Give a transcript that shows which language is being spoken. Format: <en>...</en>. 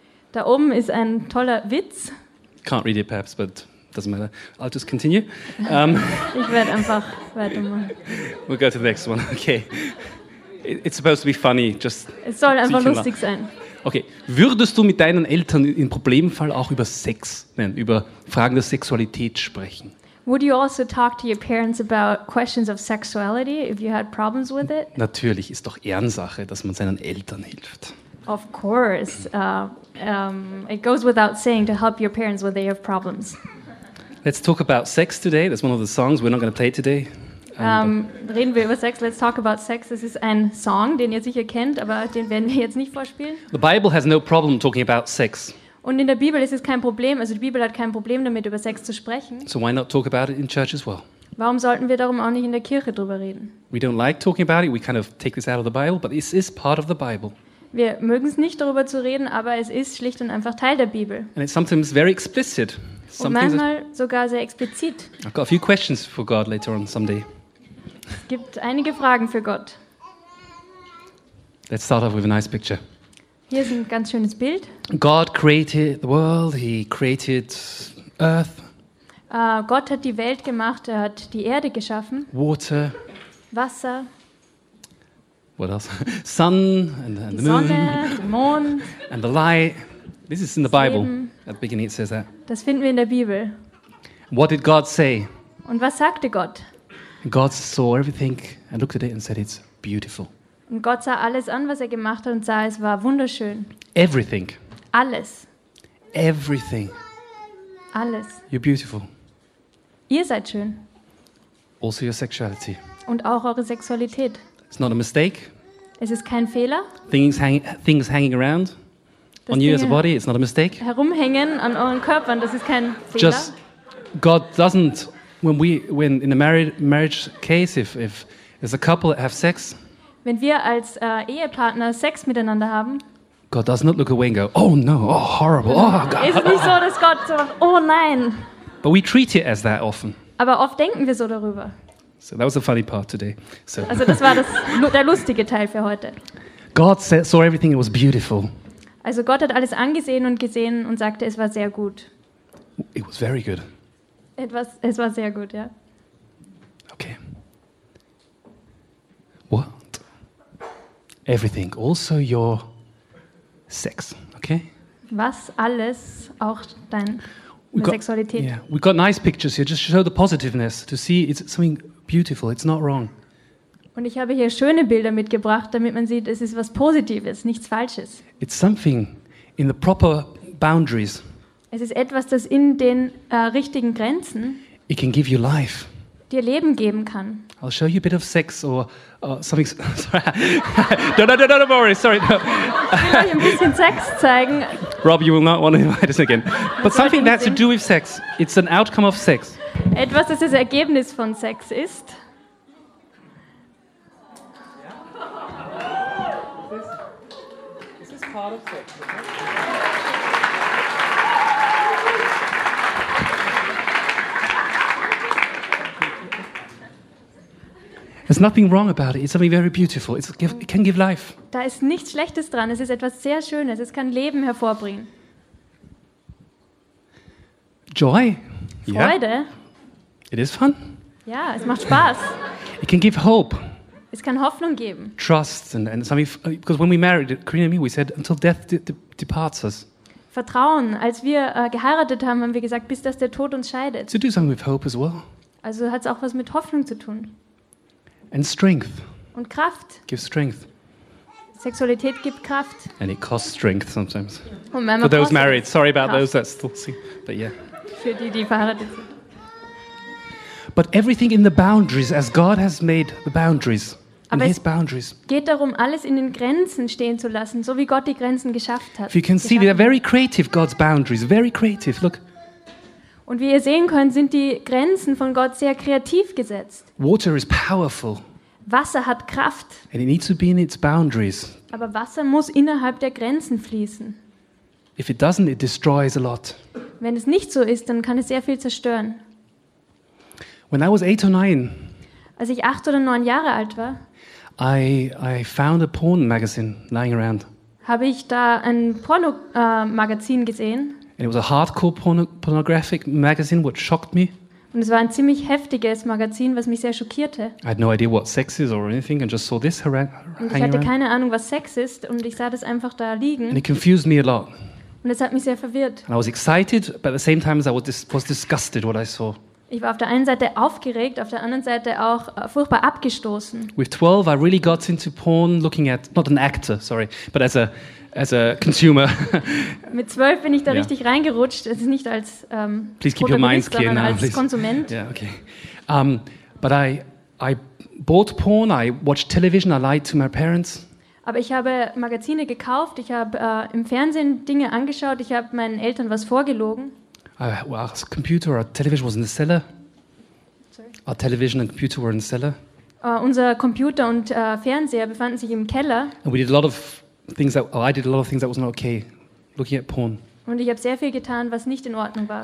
<de>Da oben ist ein toller Witz.</de> <en>Can't read it perhaps, but doesn't matter. I'll just continue.</en> <de>Ich werde einfach weitermachen.</de> <en>We'll go to the next one. Okay. It's supposed to be funny. Just.</en> <de>Es soll einfach lustig sein. Okay. Würdest du mit deinen Eltern im Problemfall auch über Sex, nein, über Fragen der Sexualität sprechen?</de> <en>Would you also talk to your parents about questions of sexuality if you had problems with it?</en> <de>Natürlich ist doch Ehrensache, dass man seinen Eltern hilft.</de> <en>Of course, it goes without saying to help your parents when they have problems. Let's talk about sex today. That's one of the songs we're not going to play today.</en> <de>Reden wir über Sex.</de> <en>Let's talk about sex.</en> <de>Das ist ein Song, den ihr sicher kennt, aber den werden wir jetzt nicht vorspielen.</de> <en>The Bible has no problem talking about sex.</en> <de>Und in der Bibel ist es kein Problem. Also die Bibel hat kein Problem damit, über Sex zu sprechen.</de> <en>So why not talk about it in church as well?</en> <de>Warum sollten wir darum auch nicht in der Kirche drüber reden?</de> <en>We don't like talking about it. We kind of take this out of the Bible, but this is part of the Bible.</en> <de>Wir mögen es nicht, darüber zu reden, aber es ist schlicht und einfach Teil der Bibel.</de> <en>And it's sometimes very explicit.</en> <de>Und manchmal sogar sehr explizit.</de> <en>I've got a few questions for God later on someday.</en> <de>Es gibt einige Fragen für Gott.</de> <en>Let's start off with a nice picture.</en> <de>Hier ist ein ganz schönes Bild.</de> <en>God created the world, he created earth.</en> <de>Gott hat die Welt gemacht, er hat die Erde geschaffen.</de> <en>Water.</en> <de>Wasser.</de> <en>What else? Sun and the</en> <de>Sonne, Der Mond.</de> <en>And the light. This is in the Bible. At the beginning it says that.</en> <de>Das finden wir in der Bibel.</de> <en>What did God say?</en> <de>Und was sagte Gott?</de> <en>God saw everything and looked at it and said it's beautiful.</en> <de>Und Gott sah alles an, was er gemacht hat und sah, es war wunderschön.</de> <en>Everything.</en> <de>Alles.</de> <en>Everything.</en> <de>Alles.</de> <en>You're beautiful.</en> <de>Ihr seid schön.</de> <en>Also your sexuality.</en> <de>Und auch eure Sexualität.</de> <en>It's not a mistake.</en> <de>Es ist kein Fehler.</de> <en>Things hanging around</en> <de>das</de> <en>on you as a body, it's not a mistake.</en> <de>Herumhängen an euren Körpern, das ist kein Fehler.</de> <en>Just God doesn't when in a marriage case if there's a couple that have sex.</en> <de>Wenn wir als Ehepartner Sex miteinander haben.</de> <en>God does not look away and go, oh no, oh horrible, oh God.</en> <de>Ist nicht so, dass Gott so, oh nein.</de> <en>But we treat it as that often.</en> <de>Aber oft denken wir so darüber.</de> <en>So that was the funny part today. So.</en> <de>Also das war der lustige Teil für heute.</de> <en>God saw everything, it was beautiful.</en> <de>Also Gott hat alles angesehen und gesehen und sagte, es war sehr gut.</de> <en>It was very good.</en> <de>Es war sehr gut, ja. Okay.</de> <en>What? Everything, also your sex, okay?</en> <de>Was alles, auch dein Sexualität. Yeah.</de> <en>We've got nice pictures here, just show the positiveness, to see it's something beautiful, it's not wrong.</en> <de>Und ich habe hier schöne Bilder mitgebracht, damit man sieht, es ist was Positives, nichts Falsches.</de> <en>It's something in the proper boundaries.</en> <de>Es ist etwas, das in den richtigen Grenzen</de> <en>it can give you life.</en> <de>Dir Leben geben kann.</de> <en>I'll show you a bit of sex or something. Sorry. No, don't worry. Sorry.</en> <de>Ich will euch ein bisschen Sex zeigen.</de> <en>Rob, you will not want to invite us again. But something that's to do with sex. It's an outcome of sex.</en> <de>Etwas, das das Ergebnis von Sex ist.</de> <en>There's nothing wrong about it. It's something very beautiful. It can give life.</en> <de>Da ist nichts Schlechtes dran. Es ist etwas sehr Schönes. Es kann Leben hervorbringen.</de> <en>Joy.</en> <de>Freude. Yeah.</de> <en>It is fun.</en> <de>Ja, es macht Spaß.</de> <en>It can give hope.</en> <de>Es kann Hoffnung geben.</de> <en>Trust and something, because when we married, Karina and me, we said, until death departs us.</en> <de>Vertrauen. Als wir geheiratet haben, haben wir gesagt, bis dass der Tod uns scheidet.</de> <en>To do something with hope as well.</en> <de>Also hat es auch was mit Hoffnung zu tun.</de> <en>And strength.</en> <de>Und Kraft.</de> <en>Gives strength.</en> <de>Sexualität gibt Kraft.</de> <en>And it costs strength sometimes.</en> <de>Und</de> <en>for those married, sorry about Kraft. Those that still see, but yeah.</en> <de>Für die, die verheiratet sind.</de> <en>But everything in the boundaries, as God has made the boundaries,</en> <de>aber</de> <en>in His boundaries.</en> <de>Geht darum, alles in den Grenzen stehen zu lassen, so wie Gott die Grenzen geschafft hat.</de> <en>If you can see, they are very creative, God's boundaries, very creative, look.</en> <de>Und wie ihr sehen könnt, sind die Grenzen von Gott sehr kreativ gesetzt.</de> <en>Water is powerful.</en> <de>Wasser hat Kraft.</de> <en>And it needs to be in its boundaries.</en> <de>Aber Wasser muss innerhalb der Grenzen fließen.</de> <en>If it doesn't, it destroys a lot.</en> <de>Wenn es nicht so ist, dann kann es sehr viel zerstören.</de> <en>When I was 8 or 9,</en> <de>als ich 8 oder 9 Jahre alt war,</de> <en>I found a porn magazine lying around.</en> <de>Habe ich da ein Pornomagazin gesehen?</de> <en>And it was a hardcore pornographic magazine, which shocked me.</en> <de>Und es war ein ziemlich heftiges Magazin, was mich sehr schockierte.</de> <en>I had no idea what sex is or anything, and just saw this hanging around.</en> <de>Ich hatte keine Ahnung, was Sex ist, und ich sah das einfach da liegen.</de> <en>And it confused me a lot.</en> <de>Und es hat mich sehr verwirrt.</de> <en>And I was excited, but at the same time as I was disgusted what I saw.</en> <de>Ich war auf der einen Seite aufgeregt, auf der anderen Seite auch furchtbar abgestoßen.</de> <en>With 12 I really got into porn looking at not an actor, sorry, but as a consumer.</en> <de>Mit 12 bin ich da richtig reingerutscht, es ist nicht als</de> <en>please keep your minds clear now,</en> <de>als Konsument. Yeah, okay.</de> <en>But I bought porn, I watched television, I lied to my parents.</en> <de>Aber ich habe Magazine gekauft, ich habe im Fernsehen Dinge angeschaut, ich habe meinen Eltern was vorgelogen.</de> <en>Our computer, our television was in the cellar. Sorry. Our television and computer were in the cellar.</en> <de>Unser Computer und Fernseher befanden sich im Keller.</de> <en>And we did a lot of things I did a lot of things that was not okay, looking at porn.</en> <de>Und ich habe sehr viel getan, was nicht in Ordnung war.</de>